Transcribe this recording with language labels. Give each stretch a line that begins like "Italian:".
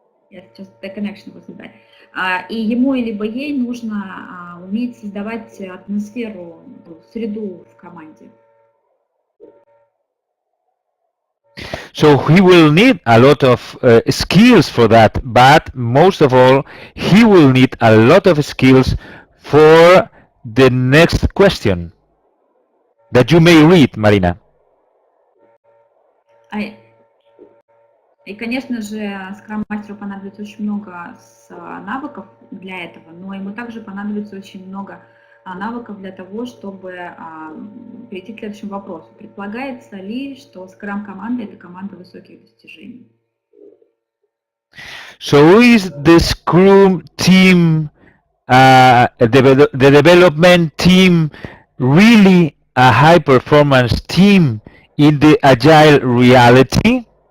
English: Yes, just the connection wasn't there.
Russian: И ему либо ей нужно уметь создавать атмосферу, среду в команде.
English: So he will need a lot of skills for that, but most of all, he will need a lot of skills for the next question that you may read, Marina.
Russian: И, конечно же, скрам-мастеру понадобится очень много навыков для этого, но ему также понадобится очень много навыков для того, чтобы перейти к следующему вопросу. Предполагается ли, что скрам-команда – это команда высоких достижений?
English: So is the Scrum team, the development team, really a high-performance team in the Agile reality?